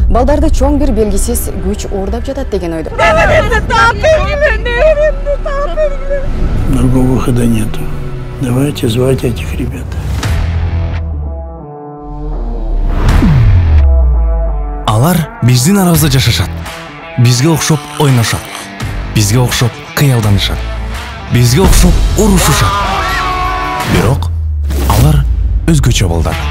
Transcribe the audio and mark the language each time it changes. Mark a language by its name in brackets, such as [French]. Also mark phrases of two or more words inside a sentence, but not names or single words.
[Kyrgyz] балдарды чоң бир белгисиз күч оордап жатат деген ойдо. [Russian] Другого выхода нету. Давайте звать этих ребят. [Kyrgyz] Алар биздин арабызда жашашат. Бизге окшоп ойношот. Бизге окшоп кыялданышат. Бизге окшоп урушушат. Бирок алар өзгөчө балдар.